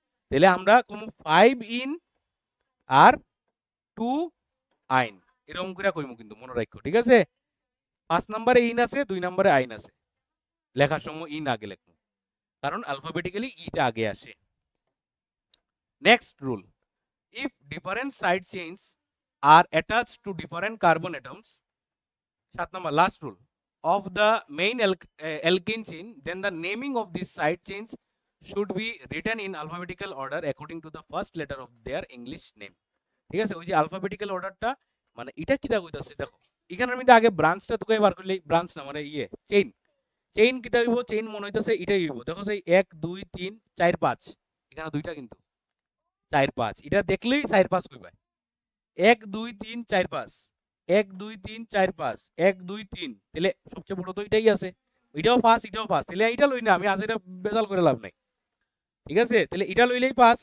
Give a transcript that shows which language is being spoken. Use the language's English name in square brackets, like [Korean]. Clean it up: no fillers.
[Bangla] তাহলে আমরা কমু 5 ইন আর 2 আইন, এরকম করে কইমু, কিন্তু মনে রাখো, ঠিক আছে? 5 নম্বরে ইন আছে, 2 নম্বরে আইন আছে, লেখার সময় ইন আগে লিখবো, কারণ অ্যালফাবেটিক্যালি ইটা আগে আসে। [English] next rule, if different side chains are attached to different carbon atoms, 7 number last rule, of the main alkene chain, then the naming of these side chains should be written in alphabetical order according to the first letter of their English name, [Bangla] ঠিক আছে? ওই যে alphabetical অর্ডারটা, মানে এটা কিটা কইতাছে দেখো, এখানের মধ্যে আগে ব্রাঞ্চটা তোকে বার করলে, ব্রাঞ্চ না মানে চেইন, চেইন কিটা হইব? চেইন মনে হইতাছে এটাই হইব, দেখো সেই 1 2 3 4 5, এখানে দুইটা কিন্তু 4 5, এটা দেখলেই 4 5 কইবা, 1 2 3 4 5, 1 2 3 4 5, 1 2 3, তাহলে সবচেয়ে বড় তো এটাই আছে, এটাও পাস এটাও পাস, তাহলে এটা লই না আমি, আজ এটা বেজাল করে লাভ নাই, ঠিক আছে? তাহলে এটা লইলেই পাস।